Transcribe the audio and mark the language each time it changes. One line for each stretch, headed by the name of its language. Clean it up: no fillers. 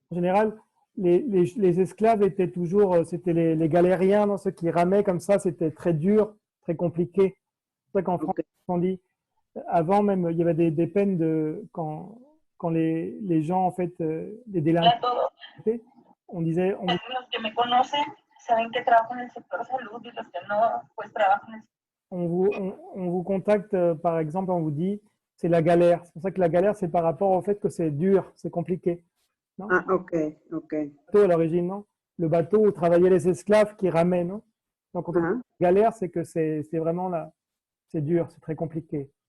French: En général, les esclaves étaient toujours, c'était les galériens, non, ceux qui ramaient comme ça, c'était très dur, très compliqué. C'est pour ça qu'en France, on dit, avant même, il y avait des peines quand les gens, en fait, les délinquants, on disait,
Spanish: Los que me conocen saben que trabajo en el sector salud y los que no, pues trabajo en el
French: on vous contacte, par exemple, on vous dit, c'est la galère. C'est pour ça que la galère, c'est par rapport au fait que c'est dur, c'est compliqué. Non? Ah, ok. Le bateau, à l'origine, non? Le bateau où travaillaient les esclaves qui ramaient, non? Donc, quand on dit galère, c'est que c'est vraiment là, c'est dur, c'est très compliqué.